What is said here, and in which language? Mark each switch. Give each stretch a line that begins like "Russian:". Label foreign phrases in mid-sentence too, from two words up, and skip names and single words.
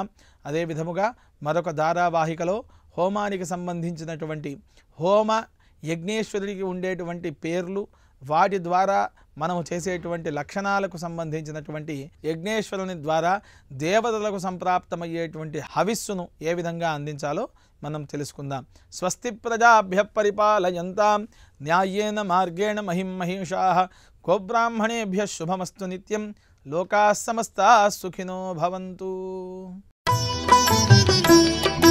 Telugu: అదే విధముగా మరొక ధారావాహికలో హోమానికి సంబంధించినటువంటి హోమ యజ్ఞేశ్వరుడికి ఉండేటువంటి పేర్లు, వాటి ద్వారా మనము చేసేటువంటి లక్షణాలకు సంబంధించినటువంటి యజ్ఞేశ్వరుని ద్వారా దేవతలకు సంప్రాప్తమయ్యేటువంటి హవిస్సును ఏ విధంగా అందించాలో మనం తెలుసుకుందాం.
Sanskrit: స్వస్తి ప్రజాభ్య పరిపాలయంతాం న్యాయేన మార్గేణ మహిం మహిషాః గోబ్రాహ్మణేభ్య శుభమస్తు నిత్యం. లోకాః సమస్తాః సుఖినో భవంతు.